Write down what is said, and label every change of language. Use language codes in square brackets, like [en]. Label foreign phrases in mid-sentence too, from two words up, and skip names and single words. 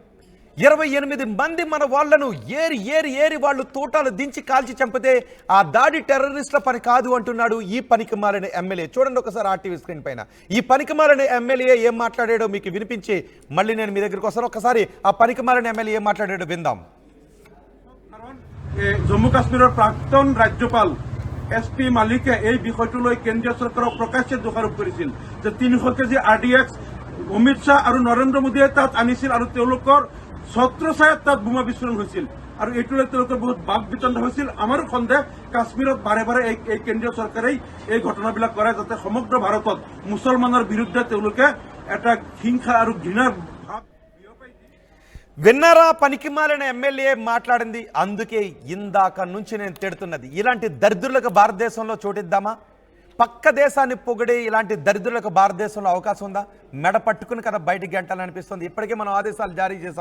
[te] 28 మంది మన వాళ్లను ఏరి వాళ్ళు తోటాలు దించి కాల్చి చంపితే ఆ దాడి టెర్రరిస్టుల పని కాదు అంటున్నాడు ఈ పనికిమాలిన ఎమ్మెల్యే. చూడండి ఒకసారి ఆర్టీవీ స్క్రీన్ పైన ఈ పనికిమాలిన ఎమ్మెల్యే ఏం మాట్లాడాడో మీకు వినిపించి మళ్ళీ నేను మీ దగ్గరికి వస్తాను. ఒకసారి ఆ పనికిమాలిన ఎమ్మెల్యే ఏం మాట్లాడాడో విందాం. [as] জম্মু কাশ্মীৰৰ প্ৰাক্তন ৰাজ্যপাল SP মালিকে এই বিষয়টোলৈ কেন্দ্ৰীয় চৰকাৰক প্ৰকাশ্যে দোষাৰোপ কৰিছিল যে 300 কেজি RDX অমিত শ্বাহ আৰু নৰেন্দ্ৰ মোদীয়ে তাত আনিছিল আৰু তেওঁলোকৰ ছত্ৰছায়াত তাত বোমা বিস্ফোৰণ হৈছিল আৰু এইটোলৈ তেওঁলোকৰ বহুত বাক বিতণ্ড হৈছিল। আমাৰো সন্দেহ কাশ্মীৰত বাৰে বাৰে এই কেন্দ্ৰীয় চৰকাৰেই এই ঘটনাবিলাক কৰে যাতে সমগ্ৰ ভাৰতত মুছলমানৰ বিৰুদ্ধে তেওঁলোকে এটা হিংসা আৰু ঘৃণাৰ ভাৱ [te] విన్నారా పనికిమాలిన ఎమ్మెల్యే మాట్లాడింది. అందుకే ఇందాక నుంచి నేను తిడుతున్నది. ఇలాంటి దరిద్రులకు భారతదేశంలో చోటిద్దామా? పక్క దేశాన్ని పొగిడే ఇలాంటి దరిద్రులకు భారతదేశంలో అవకాశం ఉందా? మెడ పట్టుకుని కదా బయటికి గంటాలనిపిస్తుంది. ఇప్పటికే మనం ఆదేశాలు జారీ చేశాం.